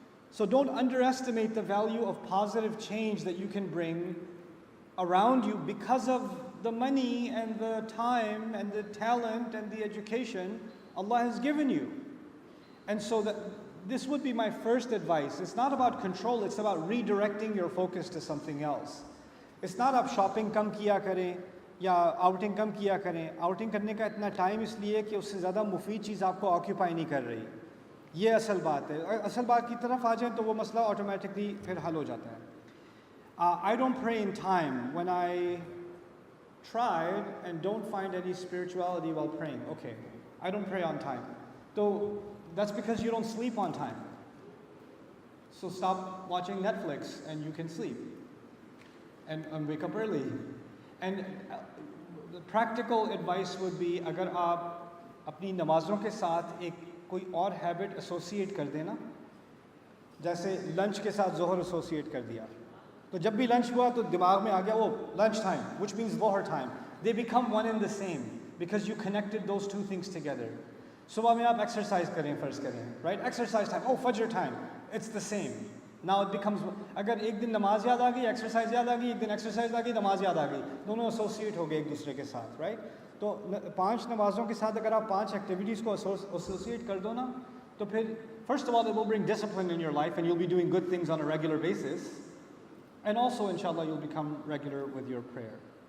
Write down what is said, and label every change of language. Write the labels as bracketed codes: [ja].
[en] So don't underestimate the value of positive change that you can bring around you because of the money and the time and the talent and the education Allah has given you. And so this would be my first advice. It's not about control, it's about redirecting your focus to something else. It's not [ur] آپ shopping کم کیا کریں یا outing کم کیا کریں. Outing کرنے کا اتنا time اس لیے کہ اس سے زیادہ مفید چیز آپ کو آکیوپائی نہیں کر رہی. یہ اصل بات ہے. اصل بات کی طرف آ جائیں تو وہ مسئلہ آٹومیٹکلی پھر حل ہو جاتا ہے. [en] I don't pray in time. When I tried and don't find any spirituality while praying, okay, I don't pray on time. So that's because you don't sleep on time. So stop watching Netflix and you can sleep. And wake up early. And the practical advice would be, [ur] اگر آپ اپنی نمازوں کے ساتھ ایک کوئی اور habit associate کر دینا, جیسے لنچ کے ساتھ ظہر ایسوسیٹ کر دیا, تو جب بھی لنچ ہوا تو دماغ میں آ گیا وہ لنچ ٹائم, [en] which means [ur] ظہر time. [en] They become one and the same because you connected those two things together. [ur] صبح میں آپ ایکسرسائز کریں, فرض کریں, [en] right? Exercise time, [ur] oh فجر [en] time, it's the same. [ur] Now it becomes, اگر ایک دن نماز یاد آ گئی, ایکسرسائز یاد آ گئی, ایک دن ایکسرسائز آ گئی, نماز یاد آ گئی, دونوں ایسوسیٹ ہو گئے ایک دوسرے کے ساتھ, رائٹ؟ تو 5 نمازوں کے ساتھ اگر آپ 5 ایکٹیویٹیز کو ایسوسیٹ کر دو نا, تو پھر [en] first of all it will bring discipline in your life and you'll be doing good things on a regular basis, and also inshallah you'll become regular with your prayer.